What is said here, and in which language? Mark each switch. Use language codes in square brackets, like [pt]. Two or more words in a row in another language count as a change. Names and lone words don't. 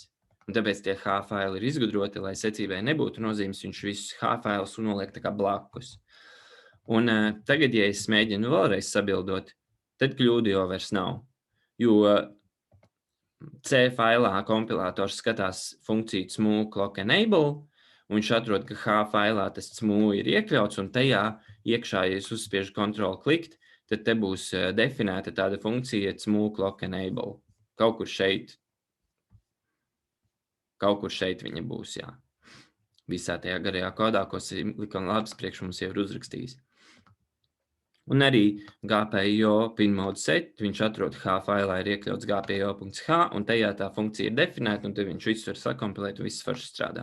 [lv] Un tāpēc tie H faili ir izgudroti, lai secībai nebūtu nozīmes, viņš visus H failus noliek tā kā blakus. Un tagad, ja es mēģinu vēlreiz sabildot, tad kļūdu jau vairs nav, jo C failā kompilators skatās funkciju [en] smu clock enable, [lv] un viņš atrod, ka H failā tas smu ir iekļauts, un tajā iekšā, ja es uzspiežu Ctrl klikt, tad te būs definēta tāda funkcija [en] smu clock enable. [lv] Kaut kur šeit viņa būs, jā. Visā tajā garajā kodā, ko Silicon Labs priekš mums jau ir uzrakstījis. Un arī [en] GPIO pin mode set, [lv] viņš atrod H failā ir iekļauts GPIO.h, un tajā tā funkcija ir definēta, un te viņš visu var sakompilēt, un viss forši strādā.